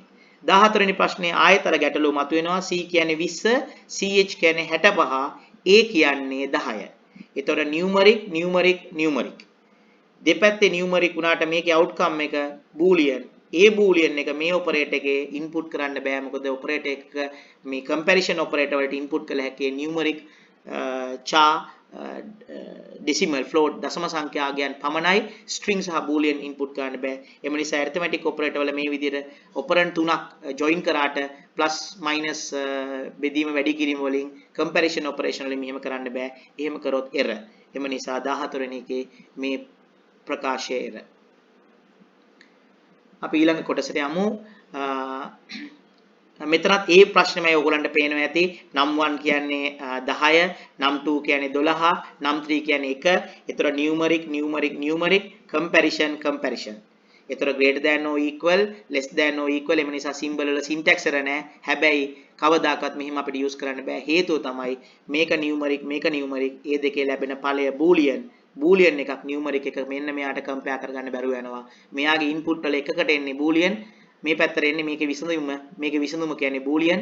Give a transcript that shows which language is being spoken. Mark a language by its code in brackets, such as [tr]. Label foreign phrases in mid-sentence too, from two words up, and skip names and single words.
[si] 14 වෙනි ප්‍රශ්නේ ආයතර ගැටලුව මතුවෙනවා. C කියන්නේ 20, CH කියන්නේ 65, A කියන්නේ 10. ඒතකොට numeric. දෙපැත්තේ numeric වුණාට මේකේ outcome එක boolean. ඒ boolean එක මේ operator එකේ input කරන්න බෑ. මොකද operator එක මේ comparison operator වලට input කළ හැකි [en] numeric char decimal float [si] දශම සංඛ්‍යාගයන් පමණයි. string සහ boolean input කරන්න බෑ. එම නිසා [en] arithmetic operator [si] වල මේ විදිහට operand තුනක් join කරාට plus minus බෙදීම වැඩි කිරීම වලින් [en] comparison operation [si] වලින් මෙහෙම කරන්න බෑ. එහෙම කරොත් error. එම නිසා 14 වෙනි එකේ මේ ප්‍රකාශය error. අපි ඊළඟ කොටසට යමු. මෙතනත් ඒ ප්‍රශ්නමයි ඔයගොල්ලන්ට පේනවා ඇති. නම් 1 කියන්නේ 10, නම් 2 කියන්නේ 12, නම් 3 කියන්නේ 1. ඒතර [en] numeric comparison. ඒතර greater than or equal, less than or equal. [si] එම නිසා symbol වල [en] syntax error [si] නැහැ. හැබැයි කවදාකවත් මෙහිම අපිට use කරන්න බෑ. හේතුව තමයි මේක numeric ඒ දෙකේ ලැබෙන ඵලය boolean එකක් numeric එක මෙන්න මෙයාට compare කරගන්න බැරුව යනවා. මෙයාගේ input වල එකකට එන්නේ boolean, මේ පැත්තට එන්නේ මේකේ විසඳුම කියන්නේ boolean.